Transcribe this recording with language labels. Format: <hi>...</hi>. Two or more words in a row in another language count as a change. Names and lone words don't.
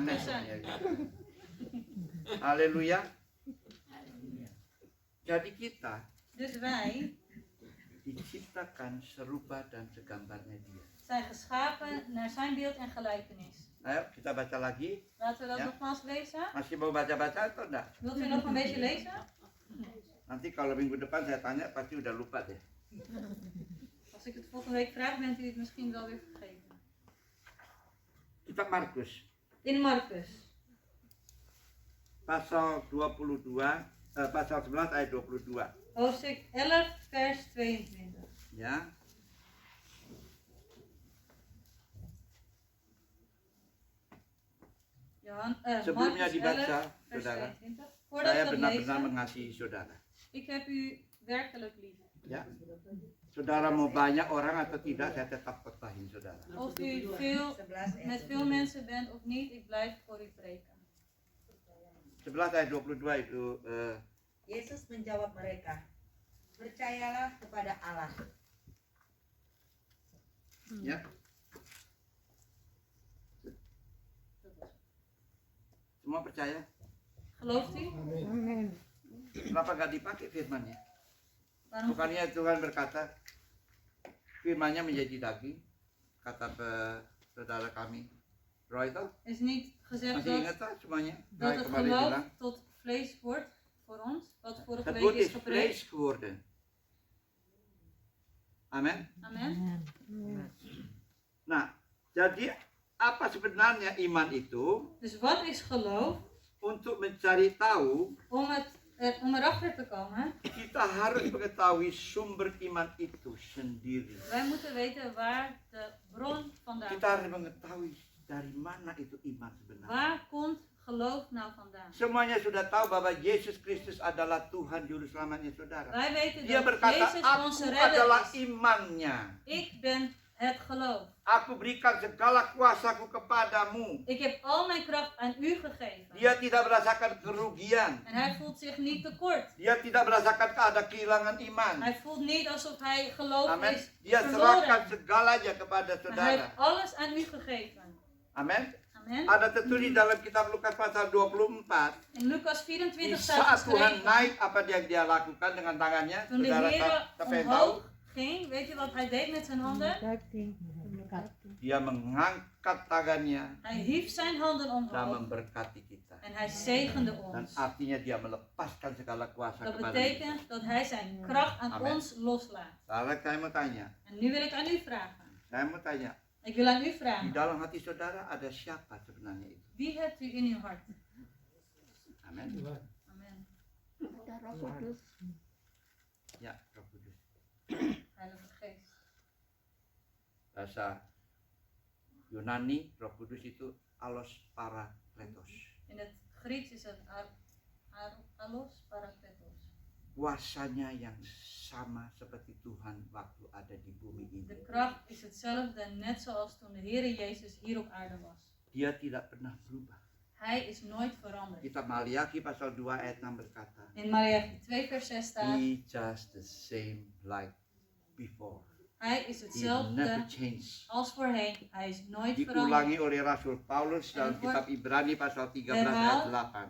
<id>Aneh.</id> <nl>kussen.</nl> <id>Ya, gitu. Haleluya. Jadi kita</id> <nl>Dus wij</nl> <id>diciptakan serupa dan segambarnya Dia.</id> <nl>zijn geschapen naar zijn beeld en gelijkenis.</nl> <id>Ayo kita baca lagi.</id> <nl>Laten we dat Ja. nogmaals lezen.</nl> <id>Masih mau baca-baca atau enggak?</id> <nl>Wilt u nog een beetje lezen?</nl> <id>Nanti kalau minggu depan saya tanya pasti udah lupa deh.</id> <nl>Als ik het volgende week vraag, bent u het misschien wel weer vergeten.</nl> <id>Kitab Markus</id> <nl>In Marcus,</nl> <id>pasal 22, pasal 11 ayat 22.</id> <nl>hoofdstuk 11, vers 22.</nl> <id>Ya. Sebelumnya</id> <nl>Marcus</nl> <id>dibaca,</id> <nl>11, vers</nl> <id>saudara,</id> <nl>22. Voordat</nl> <id>saya</id> <nl>we dat</nl> <id>benar-benar</id> <nl>lezen,</nl> <id>mengasihi saudara.</id> <nl>ik heb u werkelijk lief.</nl> <id>Ya. Saudara mau banyak orang atau tidak, saya tetap khotbahin saudara.</id> <nl>Of u veel, 11 met veel mensen bent of niet, ik blijf voor u preken.</nl> <id>11 ayat 22 itu Yesus menjawab mereka, percayalah kepada Allah. ya. Semua percaya?</id> <nl>Gelooft u?</nl> <id>Kenapa nggak dipakai firmannya?</id> <nl>Waarom?</nl> <id>Bukannya Tuhan berkata, firmannya menjadi daging, kata saudara kami. Roy itu</id> <nl>Is niet gezegd</nl> <id>masih</id> <nl>dat,</nl> <id>ingat tak semuanya?</id> <nl>dat</nl> <id>Roy</id> <nl>het</nl> <id>kemarin</id> <nl>geloof</nl> <id>bilang,</id> <nl>tot vlees wordt voor ons, wat vorige het week woord is is gepreekt. vlees geworden.</nl> <id>Amin.</id> <nl>Amen.</nl> <id>Nah, jadi apa sebenarnya iman itu?</id> <nl>Dus wat is geloof?</nl> <id>Untuk mencari tahu,</id> <nl>Om erachter te komen,</nl> <id>kita harus mengetahui sumber iman itu sendiri.</id> <nl>wij moeten weten waar de bron vandaan</nl> <id>Kita harus</id> <nl>komt.</nl> <id>mengetahui dari mana itu iman sebenarnya.</id> <nl>Waar komt geloof nou vandaan?</nl> <id>Semuanya sudah tahu bahwa Yesus Kristus adalah Tuhan Juru Selamatnya saudara.</id> <nl>Wij weten</nl> <id>Dia</id> <nl>dat</nl> <id>berkata,</id> <nl>Jezus</nl> <id>aku</id> <nl>onze redder</nl> <id>adalah</id> <nl>is.</nl> <id>imannya.</id> <nl>Ik ben het geloof.</nl> <id>Aku berikan segala kuasaku kepadamu.</id> <nl>Ik heb al mijn kracht aan u gegeven.</nl> <id>Dia tidak merasakan kerugian.</id> <nl>En hij voelt zich niet tekort.</nl> <id>Dia tidak merasakan ada kehilangan iman.</id> <nl>Hij voelt niet alsof hij geloof</nl> <id>Amin.</id> <nl>is</nl> <id>Dia serahkan</id> <nl>verloren.</nl> <id>segalanya kepada</id> <nl>Maar hij</nl> <id>saudara.</id> <nl>heeft alles aan u gegeven.</nl> <id>Amin.</id> <nl>Amen.</nl> <id>Ada tertulis dalam kitab Lukas pasal 24.</id> <nl>In Lucas 24</nl> <id>Di</id> <nl>staat</nl> <id>saat Tuhan</id> <nl>geschreven.</nl> <id>naik, apa yang dia lakukan dengan tangannya?</id> <nl>Toen de</nl> <id>Saudara</id> <nl>Heer</nl> <id>siapa yang tahu?</id> <nl>omhoog ging, weet je wat hij deed met zijn handen?</nl> <id>Dia mengangkat tangannya</id> <nl>Hij hief zijn handen</nl> <id>dan</id> <nl>omhoog</nl> <id>memberkati kita.</id> <nl>en hij zegende</nl> <id>Dan</id> <nl>ons.</nl> <id>artinya dia melepaskan segala kuasa</id> <nl>Dat</nl> <id>kepada kita.</id> <nl>betekent dat hij zijn kracht aan Amen. ons loslaat.</nl> <id>Sekarang saya mau tanya.</id> <nl>En nu wil ik aan u vragen.</nl> <id>Saya mau tanya.</id> <nl>Ik wil aan u</nl> <id>Di</id> <nl>vragen.</nl> <id>dalam hati saudara ada siapa sebenarnya itu?</id> <nl>Wie hebt u in uw hart?</nl> <id>Amin.</id> <nl>Amen.</nl> <id>Ada Roh Kudus. Ya, Roh Kudus.</id> <nl>Heilige Geest.</nl> <id>Bahasa Yunani, Roh Kudus itu</id> <el>Allos Parakletos.</el> <nl>In het Grieks is het</nl> <el>allos parakletos.</el> <id>Kuasanya yang sama seperti Tuhan waktu ada di bumi ini.</id> <nl>De kracht is hetzelfde, net zoals toen de Heer Jezus hier op aarde was.</nl> <id>Dia tidak pernah berubah.</id> <nl>Hij is nooit veranderd.</nl> <id>Kitab Maliaki pasal 2 ayat 6 berkata,</id> <nl>In Malachi 2 vers 6 staat,</nl> <en>He just the same like before.</en> <nl>hij is</nl> <en>He</en> <nl>hetzelfde</nl> <en>never changed.</en> <nl>als voorheen. Hij is nooit</nl> <id>Diulangi</id> <nl>veranderd.</nl> <id>oleh Rasul Paulus dalam</id> <nl>En</nl> <id>kitab Ibrani pasal 13 ayat</id> <nl>herhaald</nl> <id>8.</id>